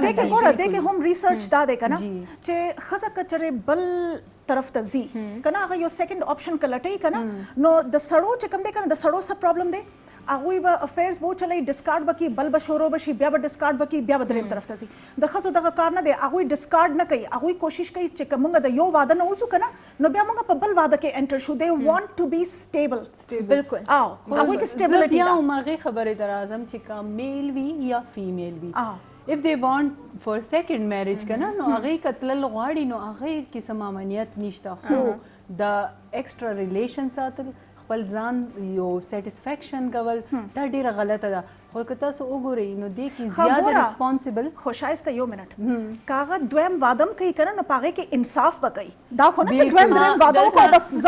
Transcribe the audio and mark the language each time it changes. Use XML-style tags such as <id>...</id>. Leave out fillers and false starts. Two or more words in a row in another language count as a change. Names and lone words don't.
<ps>دیکھیں ګوره دیکھیں هم ریسرچ دا دی کنه چې ښځه که چېرې بل طرف ته ځي کنه هغه یو سیکنډ آپشن که لټوي کنه نو د سړو چې کوم دی کنه د سړو څه پرابلم دی هغوی به افیرز به وچلوي ډسکارډ به کړي بل به شروع به شي بیا به ډسکارډ به کړي بیا به درېیم طرف ته ځي د ښځو دغه کار نه دی هغوی ډسکارډ نه کوي هغوی کوشش کوي چې که موږ د یو واده نه وځو که نه نو بیا موږ په بل واده کې انټر شو</ps> <en>they want to be stable</en> <ps>بالکل هغوی کې سټیبلټي بیا ده هم هغې خبرې ته راځم چې که میل وي یا فیمیل وي</ps> <en>if they want for second marriage</en> <ps>کنه نو هغې که تلل غواړي نو هغې کې څه مامنیت نشته خو د</ps> <en>extra relation</en> <ps>ساتل خپل ځان یو سیټسفیکشن کول دا ډیره غلطه ده خو که تاسو وګورئ نو دې کې زیاده ریسپانسبل خو شایسته یو منټ که هغه دویم واده هم کوي که نه نو په هغې کې انصاف به کوي دا خو نه چې دویم درېیم واده وکړو بس زه</ps>